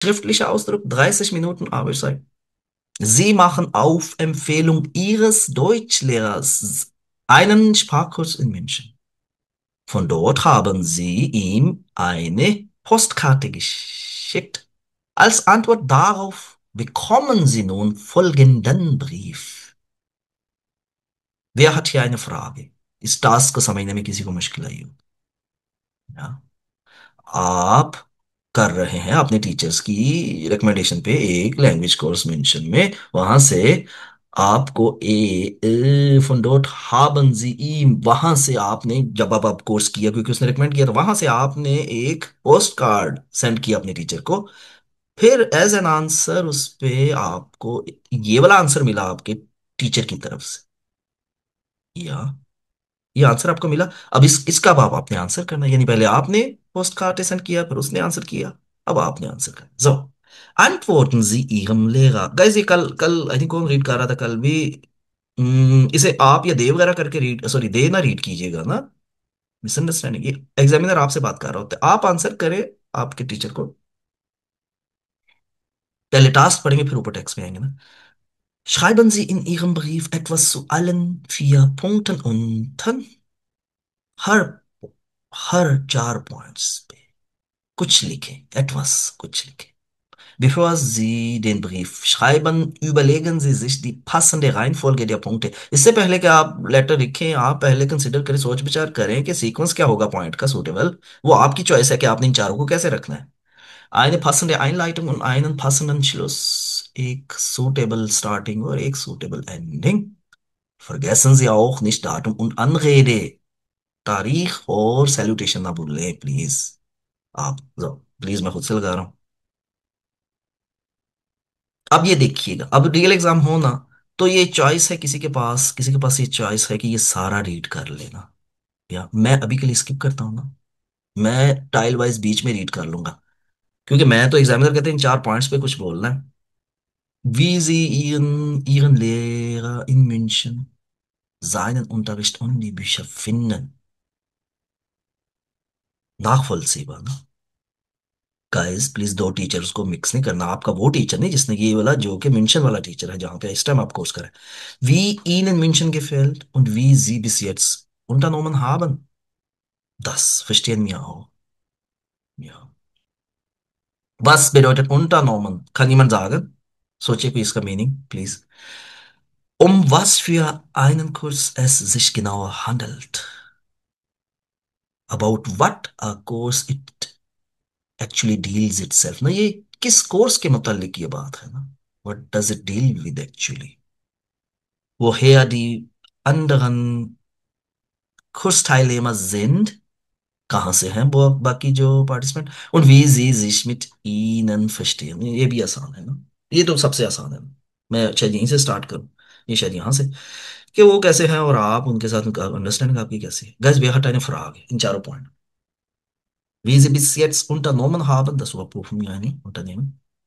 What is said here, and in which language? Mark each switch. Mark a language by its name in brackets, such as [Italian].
[German] Schriftlicher Ausdruck, 30 Minuten Arbeitszeit. Sie machen auf Empfehlung Ihres Deutschlehrers einen Sprachkurs in München. Von dort haben Sie ihm eine Postkarte geschickt. Als Antwort darauf bekommen Sie nun folgenden Brief. Wer hat hier eine Frage? [Hindi] इस task को समझने में किसी को मुश्किल आई हो? या आप कर रहे हैं अपने टीचर्स की रिकमेंडेशन पे एक लैंग्वेज कोर्स मेंशन में, वहां से आपको [German] von dort haben Sie ihm, [Hindi] वहां से आपने, जब आप कोर्स किया क्योंकि उसने रिकमेंड किया, तो वहां से आपने एक पोस्ट कार्ड सेंड किया अपने टीचर को। फिर एज एन आंसर उस पे आपको ये वाला आंसर मिला आपके टीचर की तरफ से, या ये आंसर आपको मिला। अब इसका अब आपने आंसर करना है। यानी पहले आपने पोस्ट कार्ड सेंड किया, फिर उसने आंसर किया, अब आपने आंसर करना। [German] So, antworten Sie Ihrem Lehrer। [Hindi] Guys ये कल कल आई थिंक कौन रीड कर रहा था कल भी। इसे आप या दे वगैरह करके रीड, सॉरी दे ना रीड कीजिएगा ना, मिसअंडरस्टैंडिंग। ये एग्जामिनर आपसे बात कर रहा होता है, आप आंसर करें आपके टीचर को। पहले टास्क पढ़ेंगे फिर ऊपर टेक्स्ट में आएंगे ना। [German] Schreiben Sie in Ihrem Brief etwas zu allen 4 Punkten unten। [Hindi] हर हर 4 points पे कुछ लिखें, etwas कुछ लिखें। [German] Bevor Sie den Brief schreiben, überlegen Sie sich die passende Reihenfolge der Punkte। [Hindi] इससे पहले कि आप लेटर लिखें, आप पहले कंसिडर करें, सोच विचार करें कि सीक्वेंस क्या होगा पॉइंट का सूटेबल। वो आपकी चॉइस है कि आपने इन चारों को कैसे रखना है। [German] Eine passende Einleitung und einen passenden Schluss। [Hindi] एक suitable starting और एक suitable ending। [German] Vergessen Sie auch nicht Datum und Anrede। [Hindi] तारीख और सैल्यूटेशन ना भूलें प्लीज। आप प्लीज, मैं खुद से लगा रहा हूं। अब ये देखिएगा, अब रियल एग्जाम हो ना, तो ये चॉइस है किसी के पास ये चॉइस है कि ये सारा रीड कर लेना, या मैं अभी के लिए स्किप करता हूँ ना, मैं टाइल वाइज बीच में रीड कर लूंगा। क्योंकि मैं तो एग्जामिनर कहते हैं इन 4 पॉइंट्स पे कुछ बोलना है। [German] Wie Sie Ihren Lehrer in München, seinen Unterricht und die Bücher finden। nachvollziehbar ना। [Hindi] गाइस प्लीज, दो टीचर्स को मिक्स नहीं करना। आपका वो टीचर नहीं जिसने ये वाला, जो कि मेंशन वाला टीचर है जहां पे इस टाइम आप कोर्स करें। [German] Wie Ihnen München gefällt und wie Sie bis jetzt unternommen haben, das verstehen wir auch। Ja। Was bedeutet unternommen? Kann jemand sagen? [Hindi] सोचिए कोई इसका meaning please. [German] Was für einen Kurs es sich genauer handelt। [English] About what a course it actually deals itself। [Hindi] ना ये किस course के मुतालिक ये बात है ना। [English] What does it deal with actually। [German] woher die anderen Kursteilnehmer sind, [Hindi] कहाँ से हैं वो बाकी जो participant. [German] und wie sie sich mit ihnen verstehen। [Hindi] ये भी आसान है ना, ये तो सबसे आसान है। मैं शायद यहीं से स्टार्ट करूं, ये शायद यहाँ से, कि वो कैसे हैं और आप उनके साथ अंडरस्टैंडिंग आपकी कैसी है। [German] Guys, wer hat eine Frage in 4 Point? Wie Sie bis jetzt unternommen haben, das überprüfen wir eine Unternehmen।